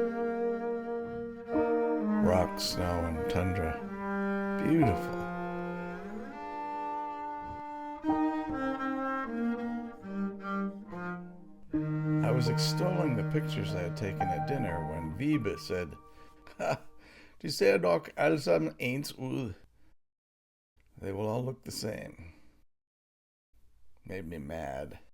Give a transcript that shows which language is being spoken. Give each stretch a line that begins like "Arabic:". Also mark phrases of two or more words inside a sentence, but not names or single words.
English: Rock, snow, and tundra. Beautiful. I was extolling the pictures I had taken at dinner when Wiebe said, "Ha,
Danish: de ser dog alle sammen ens ud.
English: They will all look the same." Made me mad.